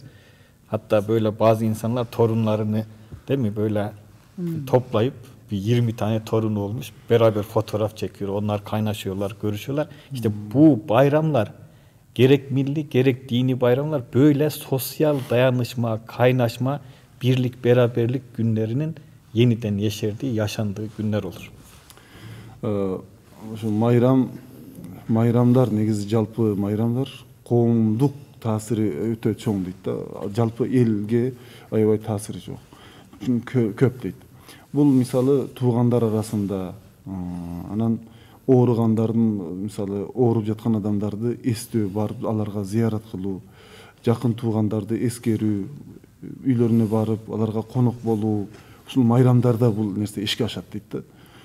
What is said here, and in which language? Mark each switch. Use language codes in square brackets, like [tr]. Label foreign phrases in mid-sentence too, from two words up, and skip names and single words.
[tr] Hatta böyle bazı insanlar torunlarını, değil mi, böyle toplayıp bir 20 tane torunu olmuş, beraber fotoğraf çekiyor, onlar kaynaşıyorlar, görüşüyorlar. İşte bu bayramlar, gerek milli gerek dini bayramlar böyle sosyal dayanışma, kaynaşma, birlik, beraberlik günlerinin yeniden yeşerdiği, yaşandığı günler olur. [ky] Şu майрамдар негизи жалпы майрамдар коомдук таасири өтө чоң дейт да. Жалпы элге аябай таасири жок. Көп дейт. Бул мисалы туугандар арасында, анан ооругандардын, мисалы ооруп жаткан адамдарды эстөө, барып аларга зыярат кылуу, жакын туугандарды эскерүү, үйлөрүнө барып аларга конок болуу, ушул майрамдарда бул нерсе ишке ашат дейт да.